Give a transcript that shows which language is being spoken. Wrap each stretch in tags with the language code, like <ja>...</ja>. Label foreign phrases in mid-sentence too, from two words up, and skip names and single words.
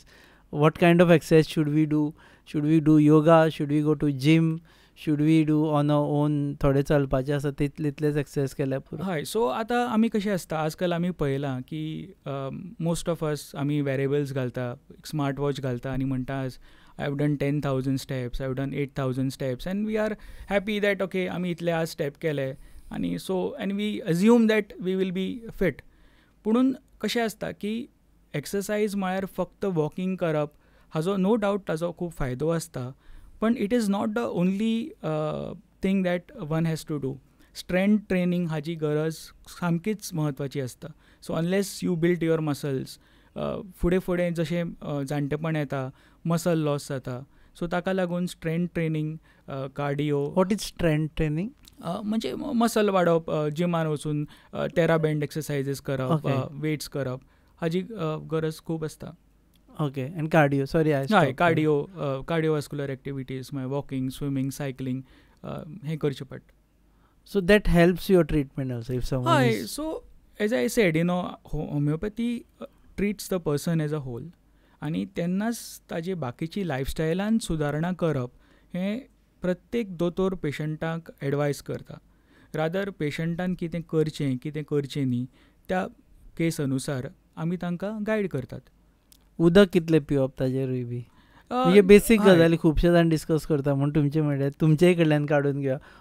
<en>What kind of exercise should we do? Should we do yoga? Should we go to gym? Should we do on our own?</en> <kok>थोडे चलपाचे आसा तितलेच एक्सरसाइज केल्या पुरो. हय. सो आतां आमी कशें आसता, आजकाल आमी पळयलां की</kok> <en>most of us</en> <kok>आमी वेरेबल्स घालता,</kok> <en>smart watch</en> <kok>घालता आनी म्हणटा</kok> <en>I have done 10,000 steps, I have done 8,000 steps, and we are happy that okay</en> <kok>आमी इतले आज स्टेप केले आणि</kok> <en>so and we assume that we will be fit.</en> <kok>पुणून कशें आसता की एक्सरसाइज म्हळ्यार फक्त वॉकिंग करप हाजो</kok> <en>no doubt</en> <kok>ताजो खूब फायदो आसता, पण</kok> <en>it is not the only thing that one has to do. strength training</en> <kok>हाची गरज सामकीच म्हत्वाची आसता.</kok> <en>so unless you build your muscles,</en> <kok>फुडें फुडें जशें जाणटेपण येता</kok> <en>muscle loss</en> <kok>जाता, सो ताका लागून</kok> <en>strength training,</en> <kok>कार्डिओ.</kok> <en>what is strength training?</en> <kok>म्हणजे मसल वाडप, जिमान वचून टेराबँड एक्सरसाइजीस करप, वेट्स करप हाची गरज खूब आसता.</kok> <en>okay. and cardio? sorry</en> <kok>हय,</kok> <en>cardiovascular activities</en> <kok>म्हळ्यार वॉकिंग, स्विमींग, सायकलिंग हें करचें पडटा.</kok> <en>so that helps your treatment also if someone. हय. so as I said, homeopathy treats the person as a whole,</en> <kok>आनी तेन्नाच ताजे बाकीची लायफस्टायलान सुदारणा करप हें प्रत्येक दोतोर पेशंटाक एडवायस करता. रादर पेशंटान कितें करचें कितें करचें न्ही त्या केस अनुसार आमी तांकां गायड करतात. उदक कितलें पिवप ताजेरूय बी म्हणजे बेसीक गजाली खुबशे जाण डिस्कस करता, म्हण तुमचे म्हणल्यार तुमचेय कडल्यान काडून घेवया.</kok>